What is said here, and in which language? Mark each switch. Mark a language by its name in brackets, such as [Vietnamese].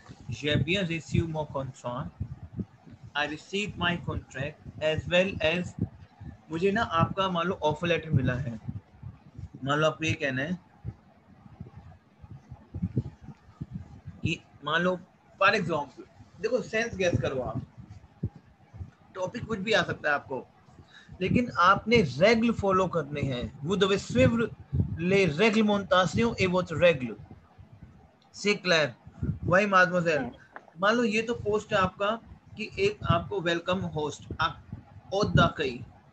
[French] J'ai bien reçu mon contrat. [English] I received my contract as well as [Hindi] मुझे ना आपका मान लो ऑफर लेटर मिला है. मान लो आपको ये कहना है कि मान लो फॉर एग्जाम्पल देखो सेंस गेस करो आप. टॉपिक कुछ भी आ सकता है आपको लेकिन आपने रेगल फॉलो करने हैं. [French] Vous devez suivre les réglementations et votre règle. C'est clair? [Hindi] वही mademoiselle. मान लो ये तो पोस्ट है आपका कि एक आपको वेलकम होस्ट ओदाकई.